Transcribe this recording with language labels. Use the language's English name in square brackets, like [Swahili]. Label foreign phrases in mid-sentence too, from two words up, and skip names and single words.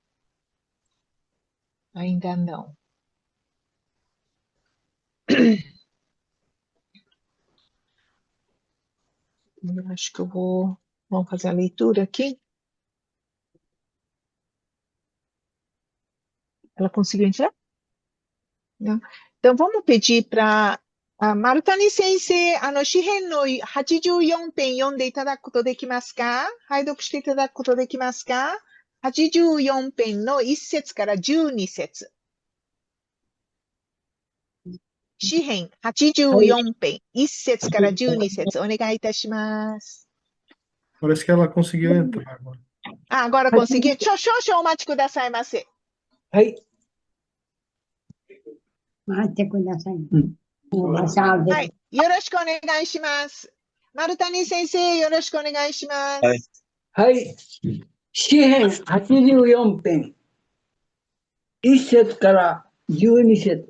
[Portuguese] Ainda não. Eu acho que eu vou. Vamos fazer a leitura aqui? Ela conseguiu entrar? Não. Então, vamos pedir para a Marutani Sensei, [Japanese] 詩編の84編読んでいただくことできますか？拝読していただくことできますか？ 84編の1節から12節。詩編はい。 84編1節から12節お願いいたします。 [Portuguese] Parece que ela conseguiu entrar agora. Agora consegui? [Japanese] 少々お待ちくださいませ。はい。待ってください。はい。よろしくお願いします。丸谷先生、よろしくお願いします。はい。はい。詩編84編、1節から12節。